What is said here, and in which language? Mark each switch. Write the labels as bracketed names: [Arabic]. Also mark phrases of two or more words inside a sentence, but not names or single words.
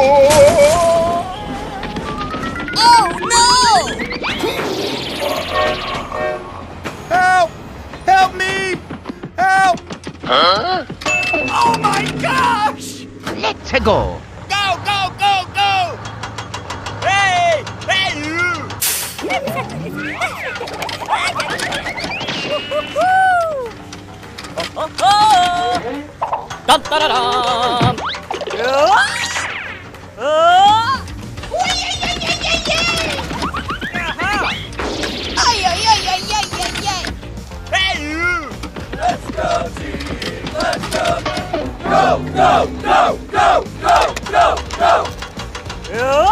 [English] Oh no. Help! Help me! Help! Huh? Oh my gosh! Let's go! Go, go, go, go! Hey! Hey, you! Dun, da, da, da. Hey, you! Let's go, team! Let's go! Go, go, go, go, go, go, go!